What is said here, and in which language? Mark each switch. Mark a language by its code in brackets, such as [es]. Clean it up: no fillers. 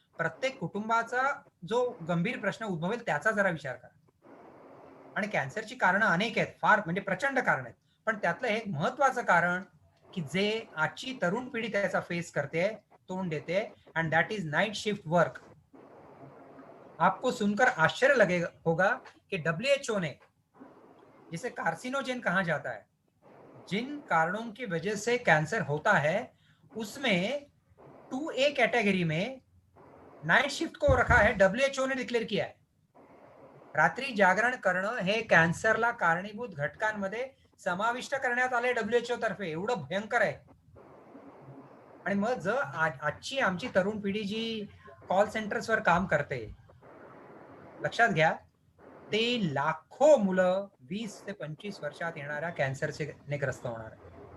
[mr] प्रत्येक कुटुंबाचा जो गंभीर प्रश्न उद्भवेल त्याचा जरा विचार करा. आणि कॅन्सरची कारणं अनेक आहेत, फार म्हणजे प्रचंड कारण आहेत. पण त्यातलं एक महत्वाचं कारण की जे आजची तरुण पिढी त्याचा फेस करते, तोंड देते, [en] And that is night shift work. [hi] आपको सुनकर आश्चर्य होगा कि WHO ने जिसे कार्सिनोजेन कहा जाता है, जिन कारणों की वजह से कैंसर होता है, उसमें 2A कैटेगरी में नाइट शिफ्ट को रखा है. WHO ने डिक्लेअर किया है. [mr] रात्री जागरण करणं हे कॅन्सरला कारणीभूत घटकांमध्ये समाविष्ट करण्यात आले WHO तर्फे. एवढं भयंकर आहे. आणि मग जर आजची आमची तरुण पिढी जी कॉल सेंटर्सवर काम करते, लक्षात घ्या, ते लाखो मुलं 20 ते 25 वर्षात येणाऱ्या कॅन्सरने ग्रस्त होणार आहे.